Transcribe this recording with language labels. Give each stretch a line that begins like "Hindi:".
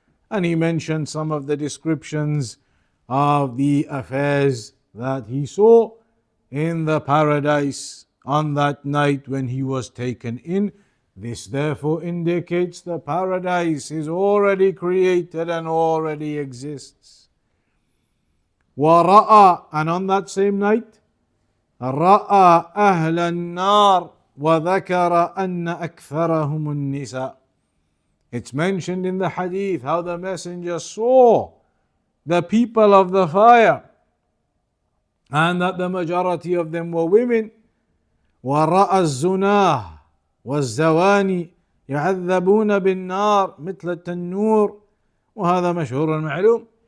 English: And he mentioned some of the descriptions of the affairs that he saw in the paradise on that night when he was taken in. This therefore indicates the paradise is already created and already exists.
Arabic: وَرَأَى,
English: and on that same night,
Arabic: رَأَى أَهْلَ النَّارِ وَذَكَرَ أَنَّ أَكْثَرَهُمُ النِّسَاءِ.
English: It's mentioned in the hadith how the messenger saw the people of the fire and that the majority of them were women.
Arabic: وَرَأَى الزُّنَاهِ وَالزَّوَانِي يَعَذَّبُونَ بِالنَّارِ مِثْلَ التَّنُّورِ وَهَذَا مَشْهُورٌ مَعْلُومٌ.